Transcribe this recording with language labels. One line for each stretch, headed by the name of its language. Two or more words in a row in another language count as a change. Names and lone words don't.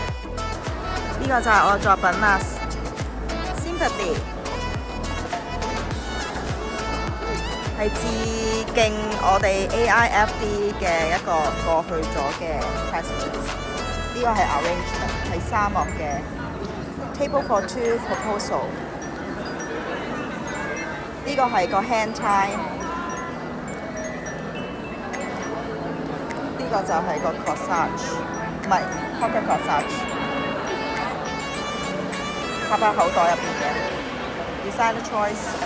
Cantonese: 呢個就係我嘅作品啦。Sympathy 係致敬我哋 AIFD 嘅一個過去咗嘅 president。呢個係 arrangement， 係沙漠嘅
English: table for two proposal。
Cantonese: 呢個係個
English: hand tie，
Cantonese: 呢個就係個 corsage， 唔係
English: pocket corsage，
Cantonese: 插喺口袋入邊嘅
English: designer choice。